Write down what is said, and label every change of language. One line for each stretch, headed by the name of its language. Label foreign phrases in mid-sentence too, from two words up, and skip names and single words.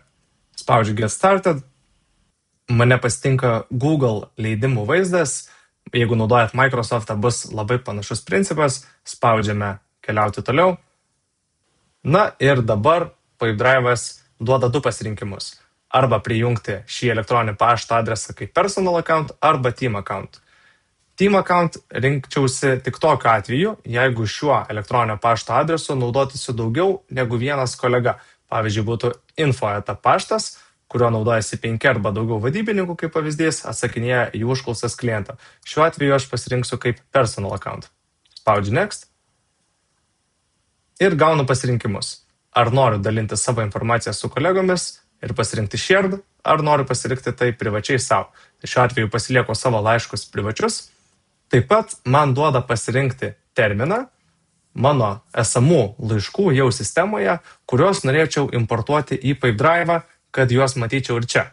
Lithuanian: Spaudžiu
English: Get Started,
Lithuanian: mane pasitinka Google leidimų vaizdas. Jeigu naudojat Microsoftą, bus labai panašus principas. Spaudžiame keliauti toliau. Na ir dabar Pipedrive'as duoda du pasirinkimus. Arba prijungti šį elektroninį pašto adresą kaip
English: personal account
Lithuanian: arba
English: team account. Team account
Lithuanian: rinkčiausi tik tokiu atveju, jeigu šiuo elektroninio pašto adresu naudotųsi daugiau negu vienas kolega. Pavyzdžiui, būtų info@paštas, kuriuo naudojasi 5 arba daugiau vadybininkų, kaip pavyzdys, atsakinėja į užklausas klientą. Šiuo atveju aš pasirinksiu kaip
English: personal account.
Lithuanian: Spaudžiu Next ir gaunu pasirinkimus. Ar noriu dalinti savo informaciją su kolegomis ir pasirinkti shared, ar noriu pasirinkti tai privačiai savo. Tai šiuo atveju pasilieku savo laiškus privačius. Taip pat man duoda pasirinkti terminą mano esamų laiškų jau sistemoje, kuriuos norėčiau importuoti į Pipedrive'ą, kad juos matyčiau ir čia.